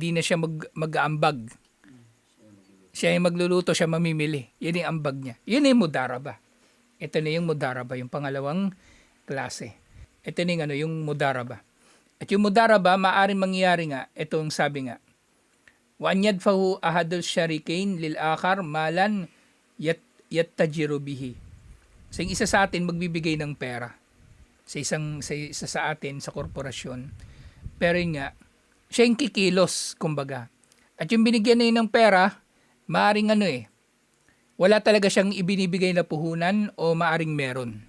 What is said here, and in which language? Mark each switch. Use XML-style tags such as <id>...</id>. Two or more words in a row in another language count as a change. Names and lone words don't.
<tl>Hindi na siya mag-aambag. Siya yung magluluto, siya mamimili. Yun yung ambag niya. Yun yung mudaraba. Ito na yung mudaraba, yung pangalawang klase. Ito na yung, yung mudaraba. At yung mudaraba, maaaring mangyari nga, itong sabi nga,</tl> <ar>وأن يدفع أحد الشريكين للآخر مالا يتجر به.</ar> <tl>So yung isa sa atin magbibigay ng pera sa isa sa atin sa korporasyon. Pero yun nga, siya yung kikilos, kumbaga. At yung binigyan na yun ng pera, maaring wala talaga siyang ibinibigay na puhunan o maaring meron.</tl>